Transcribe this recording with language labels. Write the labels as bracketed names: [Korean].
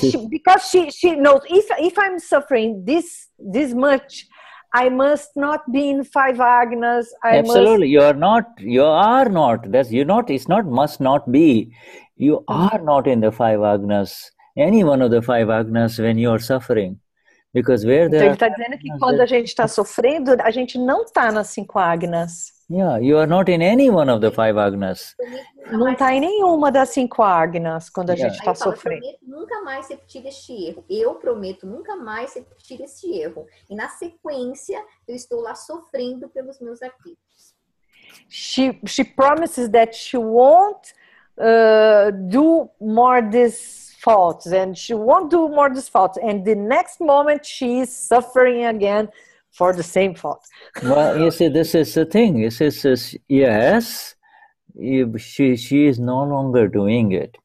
[English] Because she knows if I'm suffering this much, I must not be in 5 agnas. Absolutely, you are not. That's you're not. It's not must not be. You are not in the 5 agnas. Any one of the 5 agnas when you are suffering. Because where [Portuguese] então ele está dizendo que quando a gente está sofrendo, a gente não está nas 5 agnas. [English] Yeah, you are not in any one of the 5 agnas. [Portuguese] Não está em nenhuma das 5 agnas quando a gente está sofrendo. Eu prometo nunca mais repetir este erro. Eu prometo nunca mais repetir este erro. E na sequência, eu estou lá sofrendo pelos meus arquivos. [English] She promises that she won't do more these faults, and she won't do more these faults. And the next moment, she is suffering again for the same fault. Well, you see, this is the thing. It says, yes, she is no longer doing it.